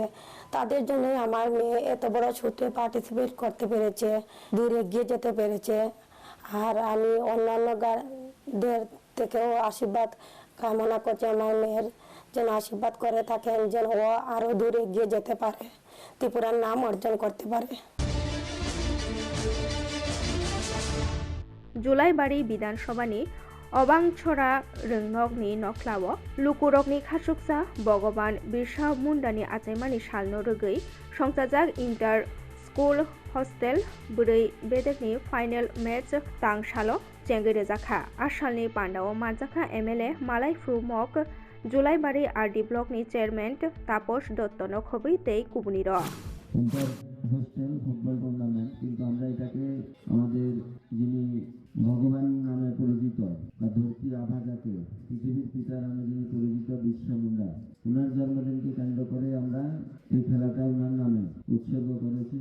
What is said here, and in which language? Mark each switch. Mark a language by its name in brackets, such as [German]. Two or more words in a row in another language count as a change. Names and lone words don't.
[Bangla] তাদের জন্যই আমার মেয়ে এত বড় শুটে পার্টিসিপেট করতে পেরেছে, দূর এগিয়ে যেতে পেরেছে। আর আমি অন্যান্য গার্ডদের থেকেও আশীর্বাদ কামনা করছি আমার মেয়ের যেন আশীর্বাদ করে থাকেন, যেন ও আরও দূর এগিয়ে যেতে পারে, ত্রিপুরার নাম অর্জন করতে পারে। [Bodo] जुलाइबारी विधानसभानि अबांछरा रोंनकनि नख्लाव लुकुरकनि खासुकसा भगवान बिरसा मुंडानि आचाइमानि सालनो रोगै संसाजाक [English] inter school hostel [Bodo] ब्रै बेदेकनि [English] final match [Bodo] तांसालो चेंगेरेजाखा आसालनि पान्डाव मानजाखा एमएलए मालाय फ्रुमक जुलाइबारी आरडी ब्लकनि चेयरमैन तापस दत्तनो खबै तै कुबुनिर [English] inter hostel football tournament, [Bangla] কিন্তু আমরা এটাকে আমাদের যিনি ভগবান নামে পরিচিত বা ধরতি আভা যাকে পৃথিবীর পিতা নামে যিনি পরিচিত বিশ্ব মুন্ডা, ওনার জন্মদিনকে কেন্দ্র করে আমরা এই খেলাটা ওনার নামে উৎসর্গ করেছি।